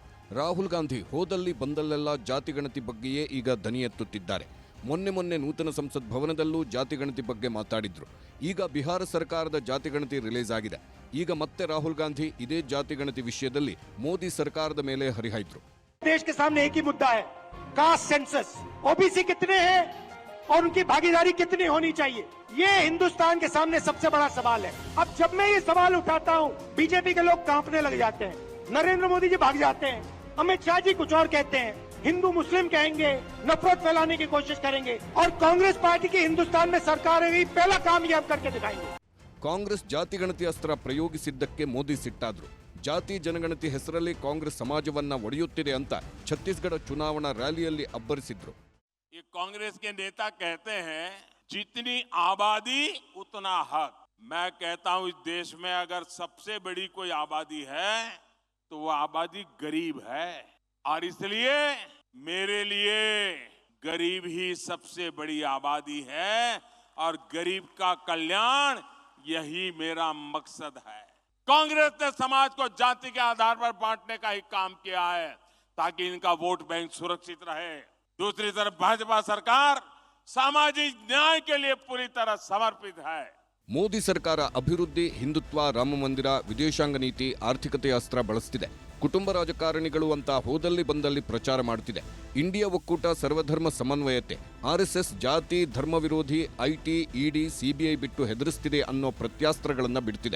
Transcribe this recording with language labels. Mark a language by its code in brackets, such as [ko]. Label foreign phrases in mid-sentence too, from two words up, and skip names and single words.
[kn] ರಾಹುಲ್ ಗಾಂಧಿ ಹೋದಲ್ಲಿ ಬಂದಲ್ಲೆಲ್ಲ ಜಾತಿಗಣತಿ ಬಗ್ಗೆಯೇ ಈಗ ದನಿ ಎತ್ತುತ್ತಿದ್ದಾರೆ. ಮೊನ್ನೆ ನೂತನ ಸಂಸತ್ ಭವನದಲ್ಲೂ ಜಾತಿಗಣತಿ ಬಗ್ಗೆ ಮಾತಾಡಿದ್ರು. ಈಗ ಬಿಹಾರ ಸರ್ಕಾರದ ಜಾತಿಗಣತಿ ರಿಲೀಸ್ ಆಗಿದೆ. ಈಗ ಮತ್ತೆ ರಾಹುಲ್ ಗಾಂಧಿ ಇದೇ ಜಾತಿಗಣತಿ ವಿಷಯದಲ್ಲಿ ಮೋದಿ ಸರ್ಕಾರದ ಮೇಲೆ ಹರಿಹಾಯ್ದ್ರು. [hi] देश के सामने एक ही मुद्दा है, [en] caste census. [hi] ओबीसी कितने हैं और उनकी भागीदारी कितनी होनी चाहिए, ये हिंदुस्तान के सामने सबसे बड़ा सवाल है। अब जब मैं ये सवाल उठाता हूँ, बीजेपी के लोग कांपने लग जाते हैं, नरेंद्र मोदी जी भाग जाते हैं, अमित शाह जी कुछ और कहते हैं, हिंदू मुस्लिम कहेंगे, नफरत फैलाने की कोशिश करेंगे, और कांग्रेस पार्टी की हिंदुस्तान में सरकार है, पहला काम ये हम करके दिखाएंगे। [kn] ಕಾಂಗ್ರೆಸ್ ಜಾತಿಗಣತಿ ಅಸ್ತ್ರ ಪ್ರಯೋಗಿಸಿದ್ದಕ್ಕೆ ಮೋದಿ ಸಿಟ್ಟಾದ್ರು. ಜಾತಿ ಜನಗಣತಿ ಹೆಸರಲ್ಲಿ ಕಾಂಗ್ರೆಸ್ ಸಮಾಜವನ್ನ ಒಡೆಯುತ್ತಿದೆ ಅಂತ ಛತ್ತೀಸ್ಗಢ ಚುನಾವಣಾ ರ್ಯಾಲಿಯಲ್ಲಿ ಅಬ್ಬರಿಸಿದ್ರು. [hi] ये कांग्रेस के नेता कहते हैं जितनी आबादी उतना हक। मैं कहता हूं इस देश में अगर सबसे बड़ी कोई आबादी है तो वो आबादी गरीब है, और इसलिए मेरे लिए गरीब ही सबसे बड़ी आबादी है, और गरीब का कल्याण यही मेरा मकसद है। कांग्रेस ने समाज को जाति के आधार पर बांटने का ही काम किया है ताकि इनका [en] vote bank [hi] सुरक्षित रहे। दूसरी तरफ भाजपा सरकार सामाजिक न्याय के लिए पूरी तरह समर्पित है। [kn] ಮೋದಿ ಸರ್ಕಾರ ಅಭಿವೃದ್ಧಿ, ಹಿಂದುತ್ವ, ರಾಮ ಮಂದಿರ, ವಿದೇಶಾಂಗ ನೀತಿ, ಆರ್ಥಿಕತೆಯ ಅಸ್ತ್ರ ಬಳಸ್ತಿದೆ. ಕುಟುಂಬ ರಾಜಕಾರಣಿಗಳು ಅಂತ ಹೋದಲ್ಲಿ ಬಂದಲ್ಲಿ ಪ್ರಚಾರ ಮಾಡ್ತಿದೆ. ಇಂಡಿಯಾ ಒಕ್ಕೂಟ ಸರ್ವಧರ್ಮ ಸಮನ್ವಯತೆ, ಆರ್ಎಸ್ಎಸ್ ಜಾತಿ ಧರ್ಮ ವಿರೋಧಿ, ಐಟಿ, ಇಡಿ, ಸಿಬಿಐ ಬಿಟ್ಟು ಹೆದರಿಸ್ತಿದೆ ಅನ್ನೋ ಪ್ರತ್ಯಾಸ್ತ್ರಗಳನ್ನ ಬಿಡ್ತಿದೆ.